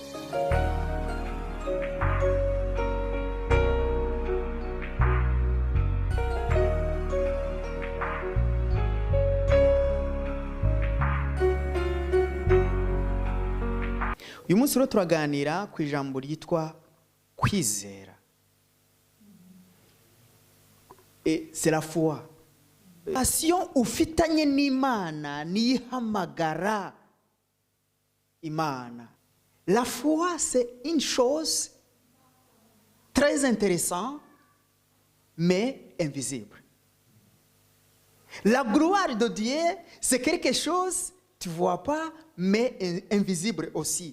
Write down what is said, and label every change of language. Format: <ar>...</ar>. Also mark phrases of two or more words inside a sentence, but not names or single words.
<rw>uyu munsi rero turaganira ku ijambo ryitwa kwizera.</rw> <fr>C'est la foi.</fr> <rw>Relation ufitanye n'Imana niyihamagara Imana.</rw> <fr>La foi, c'est une chose très intéressante, mais invisible. La gloire de Dieu, c'est quelque chose, tu ne vois pas, mais invisible aussi.</fr>